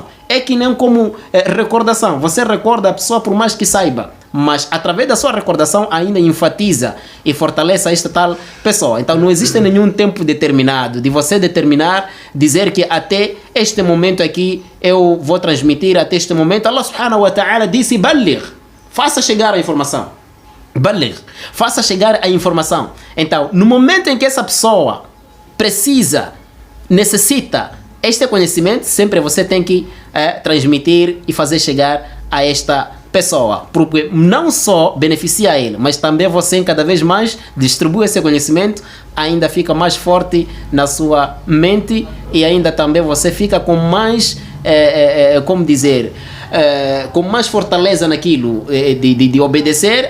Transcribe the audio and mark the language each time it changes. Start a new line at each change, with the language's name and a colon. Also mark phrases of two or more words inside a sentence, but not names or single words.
Portuguese: É que nem como recordação. Você recorda a pessoa por mais que saiba, mas através da sua recordação ainda enfatiza e fortalece esta tal pessoa. Então não existe nenhum tempo determinado de você determinar, dizer que até este momento aqui eu vou transmitir, até este momento.
Arabic: الله سبحانه وتعالى
Portuguese: disse: Baligh, faça chegar a informação. Baligh, faça chegar a informação. Então, no momento em que essa pessoa precisa, necessita este conhecimento, sempre você tem que transmitir e fazer chegar a esta pessoa, porque não só beneficia ele, mas também você cada vez mais distribui esse conhecimento, ainda fica mais forte na sua mente e ainda também você fica com mais, como dizer, com mais fortaleza naquilo de obedecer.